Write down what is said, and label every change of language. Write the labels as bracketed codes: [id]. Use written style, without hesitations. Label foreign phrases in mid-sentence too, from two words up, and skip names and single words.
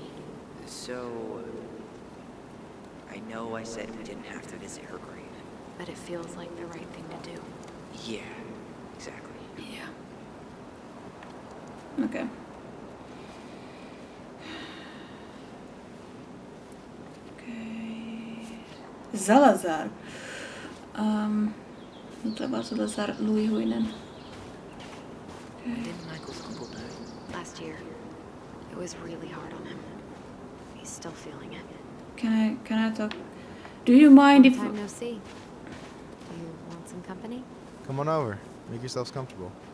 [en] So, I know I said we didn't have to visit her grave. But it feels like the right thing to do. Yeah, exactly. Yeah. Okay. Okay. Salazar. [fi] Nyt on vaan Salazar Luihuinen. [en] Okay. Didn't Michael's uncle die? Last year, it was really hard on him. He's still feeling it. Can I talk? Do you mind Long if... time no see. You want some company? Come on over. Make yourselves comfortable.